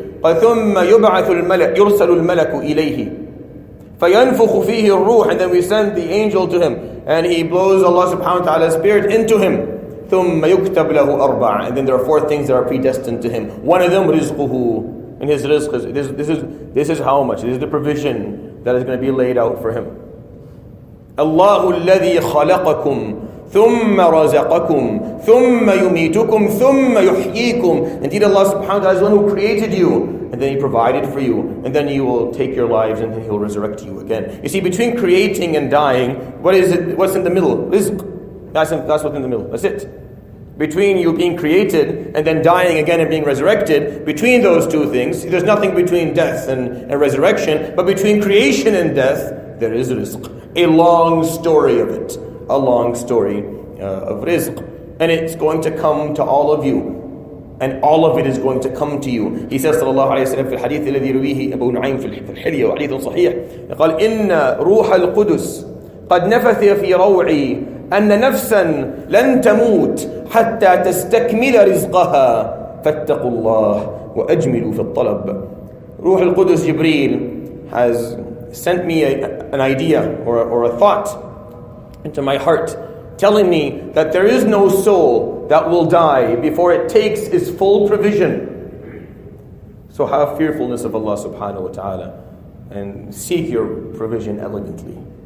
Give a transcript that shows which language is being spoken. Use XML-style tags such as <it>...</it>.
<en>And</en> <ar>ثُمَّ يُبْعَثُ الْمَلَكُ يُرْسَلُ الْمَلَكُ إِلَيْهِ فَيَنْفُخُ فِيهِ الرُّوحِ,</ar> <en>and then we send the angel to him and he blows Allah subhanahu wa ta'ala's spirit into him.</en> <ar>ثُمَّ يُكْتَبْ لَهُ أَرْبَعًا,</ar> <en>and then there are 4 things that are predestined to him. One of them, rizquhu, and his rizq is, this is how much, this is the provision that is going to be laid out for him.</en> <ar>الله الذي خلقكم ثم رزقكم ثم يميتكم ثم يحييكم.</ar> <en>Indeed, Allah subhanahu wa ta'ala is the one who created you, and then He provided for you, and then He will take your lives, and then He'll resurrect you again. You see, between creating and dying, what is it? What's in the middle? Rizq. That's what's in the middle. That's it. Between you being created and then dying again and being resurrected, between those two things, there's nothing between death and resurrection, but between creation and death, there is rizq. A long story of it. A long story of rizq. And it's going to come to all of you. And all of it is going to come to you. He says, sallallahu alayhi wa sallam,</en> <ar>في الحديث الذي يرويه أبو نعيم في الحلية وحديث صحيح, قال إن روح القدس قد نفث في روعي أن نفسا لن تموت حتى تستكمل رزقها فاتقوا الله وأجملوا في الطلب.</ar> <en>Ruh al-Qudus Jibreel has sent me an idea or a thought into my heart, telling me that there is no soul that will die before it takes its full provision. So have fearfulness of Allah subhanahu wa ta'ala and seek your provision elegantly.</en>